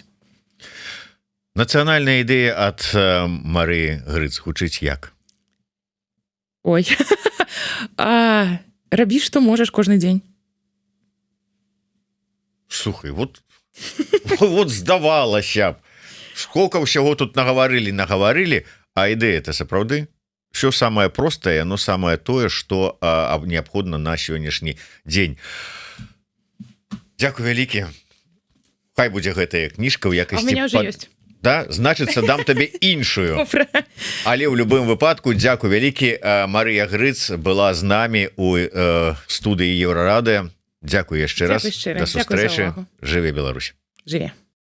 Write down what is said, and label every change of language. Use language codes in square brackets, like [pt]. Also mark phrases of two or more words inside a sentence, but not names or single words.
[be] Нацыянальная ідэя ад Марыі Грыц гучыць як? Ой, рабі, што можаш кожны дзень. Слухай, вот Вот здавалася б, сколько ўсяго тут нагаварылі, а ідэя это сапраўды [ru] все самое [be] простае, но самое тое, что неабходна на сённяшні дзень. Дзякуй вялікі. Хай будзе гэтая кніжка ў якасці. [ru] А у меня уже есть. Да? [be] Значыцца, дам табе іншую. Але ў любым выпадку дзякуй вялікі. Марыя Грыц была з намі у студыі Еўрарады. Дзякуй яшчэ раз. Дзякуй шчыра. Да сустрэчы. Жыве Беларусь. Жыве.